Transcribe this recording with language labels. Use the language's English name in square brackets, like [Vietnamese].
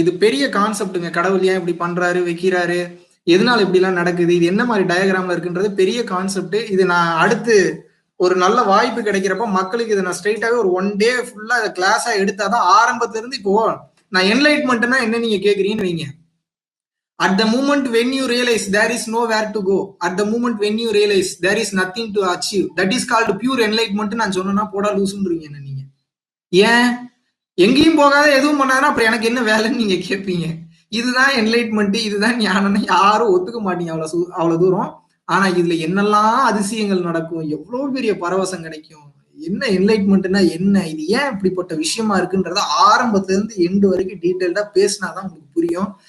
[Tamil] இது பெரிய கான்செப்டுங்க. கடவுள் ஏன் இப்படி பண்றாரு, வைக்கிறாரு, எதனால இப்படி எல்லாம் நடக்குது, இது என்ன மாதிரி டயக்ராம்ல இருக்குன்றது பெரிய கான்செப்ட். இது நான் அடுத்து ஒரு நல்ல வாய்ப்பு கிடைக்கிறப்ப மக்களுக்கு இதை நான் ஸ்ட்ரெயிட்டாவே ஒரு 1 டே ஃபுல்லா இதை கிளாஸா எடுத்தாதான் ஆரம்பத்துல இருந்து. இப்போ நான் என்லைட்மெண்ட்னா என்ன நீங்க கேக்குறீங்கன்னு வைங்க. [English] At the moment when you realize there is nowhere to go, at the moment when you realize there is nothing to achieve, that is called pure enlightenment. [Tamil] நான் சொன்னா போடா லூசுன்றீங்க என்ன நீங்க. ஏன் எங்கேயும் போகாத எதுவும் பண்ணாதான் அப்புறம் எனக்கு என்ன வேலைன்னு நீங்க கேட்பீங்க. இதுதான் என்லைட்மெண்ட், இதுதான் ஞானம்னு யாரும் ஒத்துக்க மாட்டீங்க அவ்வளவு தூரம். ஆனா இதுல என்னெல்லாம் அதிசயங்கள் நடக்கும், எவ்வளவு பெரிய பரவசம் கிடைக்கும், என்ன என்லைட்மெண்ட்னா என்ன, இது ஏன் இப்படிப்பட்ட விஷயமா இருக்குன்றத ஆரம்பத்துல இருந்து எண்டு வரைக்கும் டீட்டெயில்டா பேசினாதான் உங்களுக்கு புரியும்.